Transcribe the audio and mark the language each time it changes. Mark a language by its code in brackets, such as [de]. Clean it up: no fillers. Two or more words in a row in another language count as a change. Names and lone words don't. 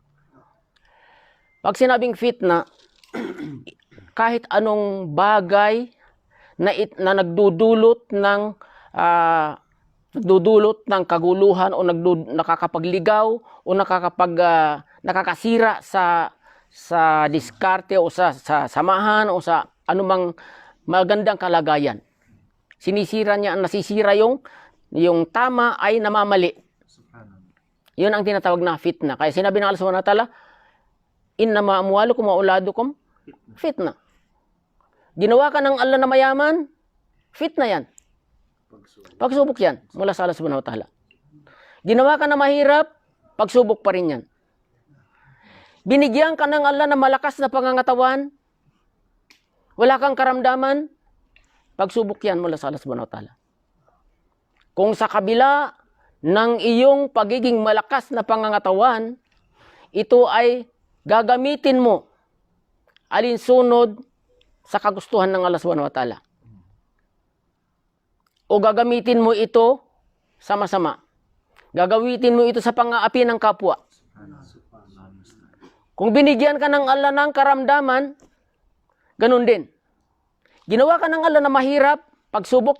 [tl] Pag sinabing fitna, kahit anong bagay na nagdudulot ng kaguluhan o nakakapagligaw o nakakasira sa diskarte o sa samahan o sa anumang magandang kalagayan. Nasisira yung tama ay namamali. Yun ang tinatawag na fitna. Kaya sinabi ng Allah [ar] سبحانه وتعالى, إنما أموالكم وأولادكم فتنة. [tl] Ginawa ka ng Allah na mayaman, fitna yan. Pagsubok yan mula sa Allah [ar] سبحانه وتعالى. [tl] Ginawa ka na mahirap, pagsubok pa rin yan. Binigyan ka ng Allah na malakas na pangangatawan, wala kang karamdaman, pagsubok yan mula sa Allah [ar] سبحانه وتعالى. [tl] Kung sa kabila ng iyong pagiging malakas na pangangatawan, ito ay gagamitin mo alinsunod sa kagustuhan ng Allah [ar] سبحانه وتعالى. [tl] O gagamitin mo ito sa masama. Gagamitin mo ito sa pang-aapi ng kapwa. Kung binigyan ka ng Allah ng karamdaman, ganun din. Ginawa ka ng Allah na mahirap, pagsubok.